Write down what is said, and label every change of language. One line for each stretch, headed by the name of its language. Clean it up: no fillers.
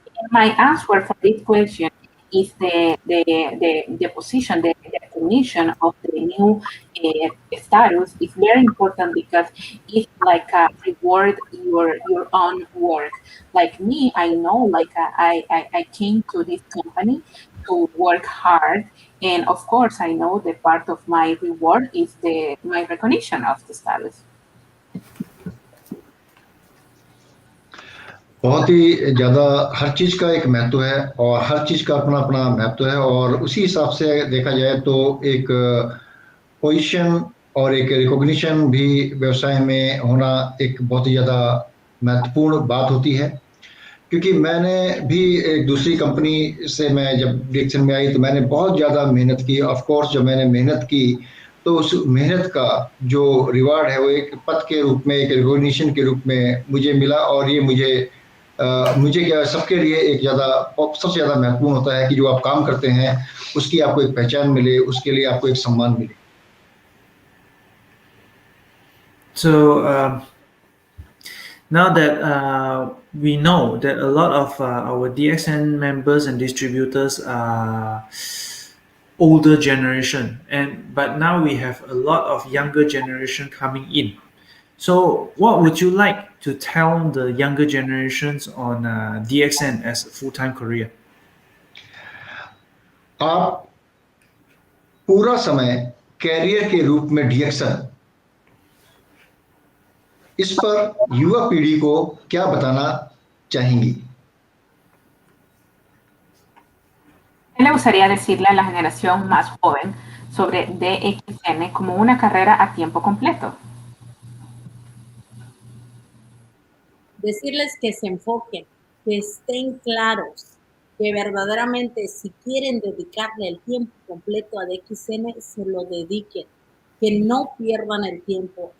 English: My answer for this question is the position, the recognition of the new status is very important because it's like a reward your own work. Like me, I know, like I came to this company to work hard, and of course, I know the part of my reward is my recognition of the status.
Hindi: बहुत ही ज़्यादा हर चीज़ का एक महत्व है और हर चीज़ का अपना अपना महत्व है और उसी हिसाब से देखा जाए तो एक पोजीशन और एक रिकॉग्निशन भी व्यवसाय में होना एक बहुत ही ज़्यादा महत्वपूर्ण बात होती है। क्योंकि मैंने भी एक दूसरी कंपनी से मैं जब डिएक्शन में आई तो मैंने बहुत ज़्यादा मेहनत की।
English: of course
Hindi: जब मैंने मेहनत की तो उस मेहनत का जो रिवार्ड है वो एक पद के रूप में, एक रिकॉग्निशन के रूप में मुझे मिला और ये मुझे क्या सबके लिए एक सबसे ज़्यादा महत्वपूर्ण होता है कि जो आप काम करते हैं उसकी आपको एक पहचान मिले, उसके लिए आपको एक सम्मान मिले।
English: So now that we know that a lot of our DXN members and distributors are older generation, but now we have a lot of younger generation coming in. So what would you like to tell the younger generations on DXN as a full-time career?
Hindi: आप पूरा समय career के रूप में डीएक्शन, इस पर युवा पीढ़ी को क्या बताना चाहेंगी?
Spanish: ¿Qué le gustaría decirle a la generación más joven sobre DXN como una carrera a tiempo completo? Decirles que se enfoquen, que estén claros, que verdaderamente si quieren dedicarle el tiempo completo a DXN, se lo dediquen, que no pierdan el tiempo.